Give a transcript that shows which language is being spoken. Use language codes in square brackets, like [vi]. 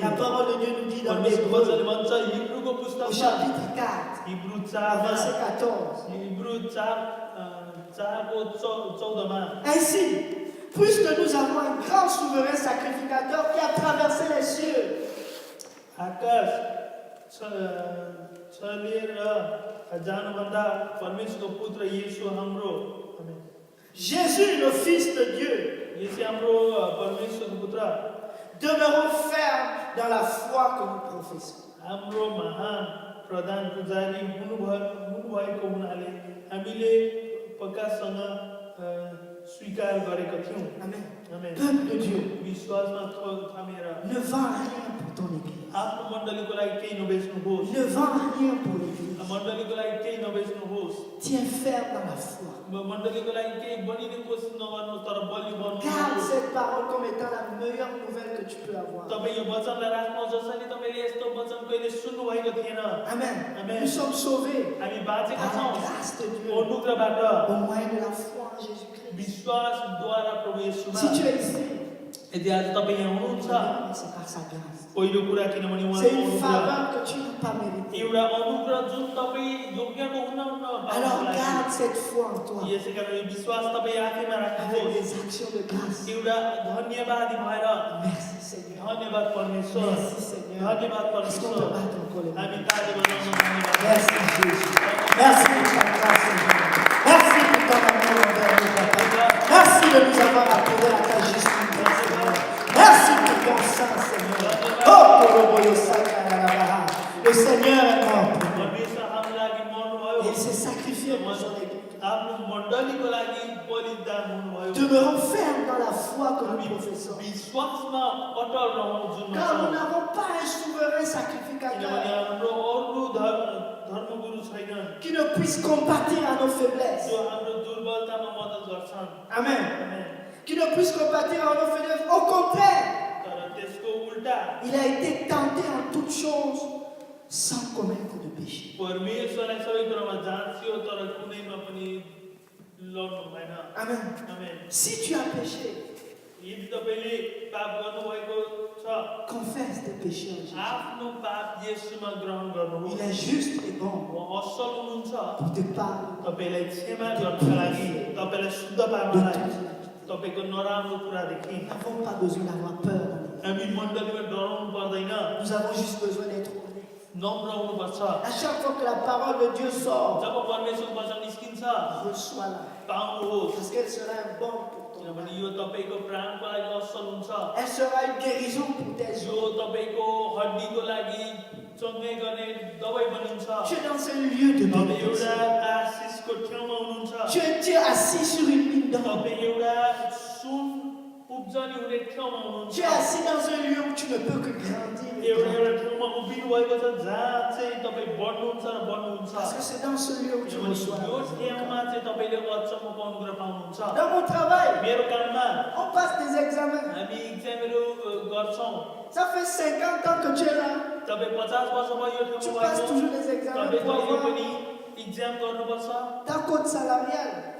[fr] La parole de Dieu nous dit dans [ne] परमेश्वरको [fr] l'Hébreu, [ne] वचनले भन्छ हिब्रूको [fr] au [ne] पुस्तकमा [fr] chapitre 4, [ne] Hebrew [fr] au 4 verset 14. [ne] Hebrew 4 को 14 मा [fr] Ainsi, puisque nous avons un grand souverain sacrificateur qui a traversé les cieux, [ne] आकाश छलेर जानुभन्दा परमेश्वरको पुत्र येशू हाम्रो आमेन [fr] Jésus, le Fils de Dieu, [ne] येशू हाम्रो परमेश्वरको पुत्र [fr] demeurons fermes dans la foi que nous professons. [ne] हाम्रो महान प्रधान पुजारी हुनुभएको हुनाले हामीले पक्कासँग स्वीकार गरेका थियौँ [fr] Amen. [ne] आमेन [fr] Peuple de Dieu, [ne] विश्वासमा थामेर [fr] ne vends rien pour ton église. [ne] आफ्नो मण्डलीको लागि केही नबेच्नुहोस् [fr] Ne vends rien pour l'église. [ne] मण्डलीको लागि केही नबेच्नुहोस् [fr] Tiens ferme dans la foi. [ne] मण्डलीको लागि केही बनिने कोसिस नगर्नुहोस् तर बलियो [fr] Garde [ne] बन्नुहोस् [fr] cette parole comme étant la meilleure nouvelle que tu peux avoir. [ne] तपाईँ यो वचनलाई राख्नुहोस् जसरी तपाईँले यस्तो वचन कहिले सुन्नुभएको थिएन [fr] Amen. Amen. Nous sommes sauvés [ne] हामी बाँचेका [fr] par la [ne] छौँ [fr] grâce de Dieu [ne] अनुग्रहबाट [fr] au moyen de la foi en Jésus-Christ. [ne] विश्वासद्वारा प्रभु येशूमा [fr] Si tu es ici, [ne] यदि आज तपाईँ यहाँ हुनुहुन्छ [fr] c'est par sa grâce. [ne] पहिलो कुरा किनभने [fr] C'est [ne] उहाँको [fr] une [ne] अनुग्रह [fr] faveur que tu n'as pas méritée. [ne] एउटा अनुग्रह जुन तपाईँ योग्यको हुनुहुन्न [fr] Alors garde cette foi en toi [ne] यसै कारण यो विश्वास तपाईँ आफैमा [fr] avec [ne] राख्नुहोस् [fr] des actions de grâce. [ne] एउटा धन्यवादी भएर [fr] Merci Seigneur. [ne] धन्यवाद परमेश्वर [fr] Merci Seigneur. [ne] धन्यवाद [fr] Est-ce qu'on [ne] परमेश्वर [fr] peut battre encore les mains? [ne] हामी ताली बजाउन धन्यवाद [fr] Merci Jésus. Merci pour ta grâce Seigneur. Merci pour ton amour envers nous, Papa. Merci de nous avoir appelés à ta justice, Seigneur. Merci pour ton sang, Seigneur. Oh, Koroboyo Sakarabaha. Le Seigneur est mort pour nous. [ne] परमेश्वर हाम्रो लागि मर्नुभयो [fr] Il s'est sacrifié pour son église. [ne] आफ्नो मण्डलीको लागि बलिदान हुनुभयो [fr] Demeurons fermes dans la foi que nous professons. [ne] विश्वासमा अटल रहौँ जुन [fr] Car nous [ne] छौँ। [fr] n'avons pas un souverain [ne] किनभने [fr] sacrificateur [ne] हाम्रो अरू धर्मगुरु छैनन् [fr] qui ne puisse compatir à nos faiblesses. [ne] जो हाम्रो दुर्बलतामा मद्दत गर्छन् [fr] Amen. [ne] आमेन। [fr] Qui ne puisse compatir à nos faiblesses. Au contraire, [ne] तर त्यसको उल्टा [fr] il a été tenté en toutes choses sans commettre de péché. [ne] परमेश्वरलाई सबै कुरामा जाँच्यो तर कुनैमा पनि लड्नु भएन [fr] Amen. [ne] आमेन। [fr] Si tu as péché, [ne] यदि तपाईँले पाप गर्नुभएको छ [fr] confesse tes péchés en Jésus. [ne] आफ्नो पाप येशूमा ग्रहण गर्नुहोस् [fr] Il est juste et bon [ne] उहाँ असल हुनुहुन्छ [fr] pour te parler [ne] तपाईँलाई क्षमा गर्नका लागि तपाईँलाई शुद्ध [fr] de [ne] पार्नलाई [fr] tout. [ne] तपाईँको नराम्रो कुरादेखि [fr] Nous n'avons pas besoin d'avoir peur. [ne] हामी मण्डलीमा डराउनु पर्दैन [fr] Nous avons juste besoin d'être honnêtes. [ne] नम्र हुनुपर्छ [fr] À chaque fois que la parole de Dieu sort, [ne] जब परमेश्वरको वचन निस्किन्छ [fr] reçois-la. [ne] पाउनुहोस् [fr] Parce qu'elle sera un bon pour toi. [ne] किनभने यो तपाईँको प्राणको लागि असल हुन्छ [fr] Elle sera une guérison pour tes [ne] यो [fr] os. [ne] तपाईँको हड्डीको लागि चङ्गै गर्ने दबाई बनिन्छ [fr] Tu es dans un lieu de [ne] तपाईँ [fr] bénédiction. [ne] एउटा आशिषको ठाउँमा हुनुहुन्छ [fr] Tu es assis sur une mine d'or. [ne] तपाईँ एउटा सुन उब्जनी हुने ठाउँमा [fr] Tu es [ne] हुनुहुन्छ [fr] assis dans un lieu où tu ne peux que grandir. [ne] एउटा ठाउँमा उभिनु भएको छ जहाँ चाहिँ तपाईँ बढ्नुहुन्छ र बढ्नुहुन्छ [fr] Parce que c'est dans ce lieu où tu [ne] किनभने [fr] reçois la [ne] यो [fr] miséricorde. [ne] ठाउँमा चाहिँ तपाईँले अचम्मको अनुग्रह पाउनुहुन्छ [fr] Dans mon travail, [ne] मेरो काममा [fr] on passe des examens. [ne] हामी इक्जामहरू गर्छौँ [fr] Ça fait 50 ans que tu es là. [ne] तपाईँ 50 वर्ष भयो यो [fr] Tu [ne] ठाउँमा [fr] passes [ne] भएको [fr] toujours des examens [ne] तपाईँको [fr] pour [ne] यो [fr] avoir [ne] पनि इक्जाम गर्नुपर्छ [fr] ta cote salariale.